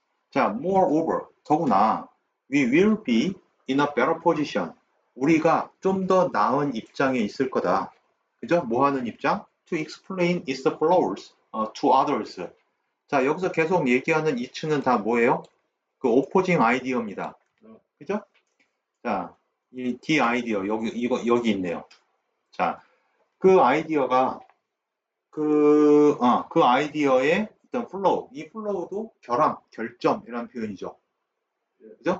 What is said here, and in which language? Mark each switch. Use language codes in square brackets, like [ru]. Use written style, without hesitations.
[en] 자, moreover, [ko] 더구나 [en] we will be in a better position. [ko] 우리가 좀 더 나은 입장에 있을 거다. 그죠? 뭐 하는 입장? [en] To explain its flaws to others. [ko] 자, 여기서 계속 얘기하는 이츠는 다 뭐예요? 그 오포징 아이디어입니다. 그죠? 자, 이 D 아이디어 여기 있네요. 자, 그 아이디어가 그 아이디어의 어떤 플로우, 이 플로우도 결점이라는 표현이죠. 그죠?